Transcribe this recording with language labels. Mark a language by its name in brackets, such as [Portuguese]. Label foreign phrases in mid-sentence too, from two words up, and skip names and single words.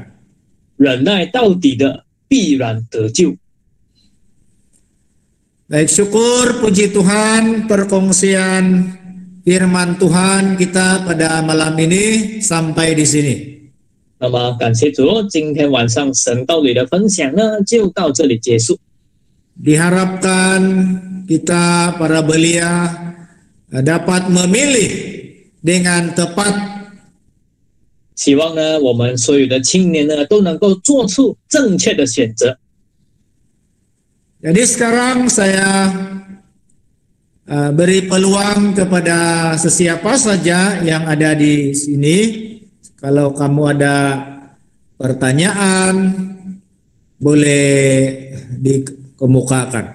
[Chinese] 忍耐到底的必然得救。 [Malay] Baik, syukur puji Tuhan perkongsian firman Tuhan kita pada malam ini sampai di sini. [Chinese] 那么感谢主，今天晚上神道理的分享呢就到这里结束。 [Malay] Diharapkan kita para belia dapat memilih dengan tepat. [Chinese] 希望呢我们所有的青年呢都能够做出正确的选择。 [Malay] Jadi sekarang saya beri peluang kepada sesiapa saja yang ada di sini. Kalau kamu ada pertanyaan, boleh dikemukakan.